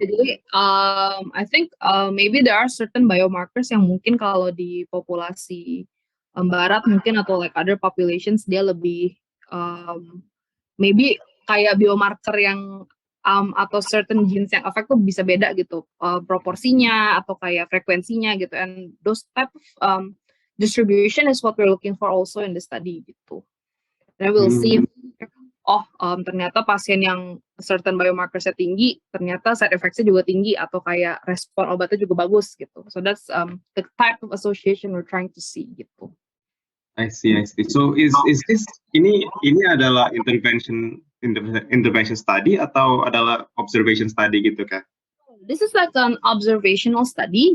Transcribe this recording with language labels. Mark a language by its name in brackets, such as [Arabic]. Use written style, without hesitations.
[Indonesian] Jadi, [English] I think maybe there are certain biomarkers [Indonesian] yang mungkin kalau di populasi barat mungkin atau [English] like other populations [Indonesian] dia lebih maybe kayak biomarker yang atau [English] certain genes [Indonesian] yang affect tuh bisa beda gitu proporsinya atau kayak frekuensinya gitu, [English] and those type of distribution is what we're looking for also in the study [Indonesian] gitu. [English] And we'll see if, [Indonesian] ternyata pasien yang certain biomarkersnya tinggi, ternyata side effects-nya juga tinggi atau kayak respon obatnya juga bagus gitu. [English] So that's the type of association we're trying to see [Indonesian] gitu. [English] I see. So is this [Indonesian] ini adalah intervention study atau adalah observation study gitu kan? [English] This is like an observational study.